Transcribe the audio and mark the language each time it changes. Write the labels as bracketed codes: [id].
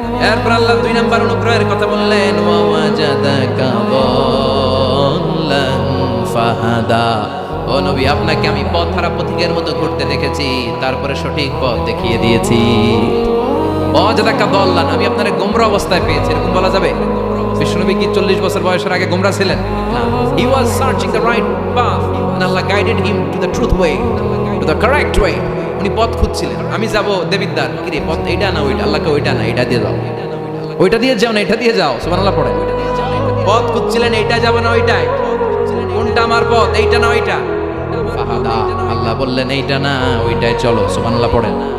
[bn] এরপর আল্লাহ 2 নাম্বার অনুগ্রহের কথা বললেন, [ar] ওয়া ওয়াজাদাকা দাল্লান ফাহাদা, [bn] ও নবী আপনাকে আমি পথ হারা পথিকের মতো ঘুরতে দেখেছি, তারপরে সঠিক পথ দেখিয়ে দিয়েছি। [ar] ওয়াজাদাকা দাল্লান, [bn] আমি আপনারে গোমরা অবস্থায় পেয়েছি, এরকম বলা যাবে? বিশ্বনবী কি 40 বছর বয়সের আগে গোমরা ছিলেন? [en] না, he was searching the right path and Allah guided him to the truth way, to the correct way. [bn] উনি পথ খুঁজছিলেন, আমি যাব দেবিদ্বার, কি রে পথ এইটা না ওইটা? আল্লাহকে ওইটা না, এটা দিয়ে যাও, ওইটা দিয়ে যাও না, এটা দিয়ে যাও। সুবহানাল্লাহ পড়েন। পথ খুঁজছিলেন, এইটা যাব না ওইটাই, কোনটা আমার পথ, এইটা না ওইটা? ফাহাদা, আল্লাহ বললেন এইটা না ওইটাই চলো। সুবহানাল্লাহ পড়েন।